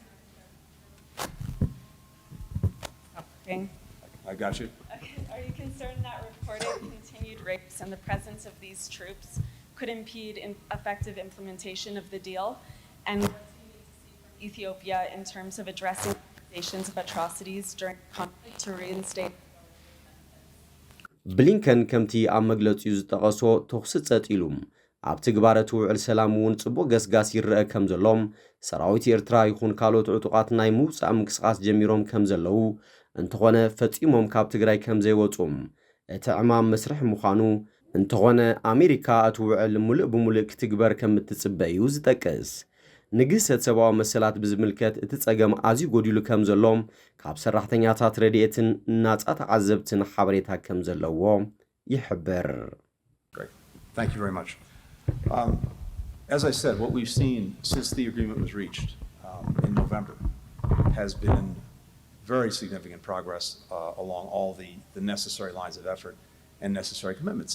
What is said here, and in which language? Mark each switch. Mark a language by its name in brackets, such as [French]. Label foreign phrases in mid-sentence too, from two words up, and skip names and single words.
[English] I got you. Are you concerned that reported continued rapes and the presence of these troops could impede effective implementation of the deal? And what do you need to see from Ethiopia in terms of addressing accusations of atrocities during conflict to reinstate? [Tigrinya] ብሊንከን ከምቲ ኣብ መግለፂኡ ዝጠቐሶ ተኽሲ ጸጢሉም ኣብ ትግባረ ትውዕል ሰላም እውን ጽቡቕ ገስጋስ ይርአ ከም ዘሎም ሰራዊት ኤርትራ ይኹን ካልኦት ዕጡቓት ናይ ምውፃእ ምንቅስቓስ ጀሚሮም ከም ዘለው እንተኾነ ፈጺሞም ካብ ትግራይ ከም ዘይወጹም እቲ ዕማም መስርሕ ምዃኑ እንተኾነ ኣሜሪካ እትውዕል ሙሉእ ብምሉእ ክትግበር ከም እትጽበ እዩ ዝጠቅስ ንግህሰት ሰብኣዊ መሰላት ብዝምልከት እቲ ጸገም ኣዝዩ ጎዲሉ ከም ዘሎም ካብ ሰራሕተኛታት ረድኤትን ናጻ ተዓዘብትን ሓበሬታ ከም ዘለዎ ይሕብር። [English] Thank you very much. As I said, what we've seen since the agreement was reached in November has been very significant progress along all the necessary lines of effort and necessary commitments.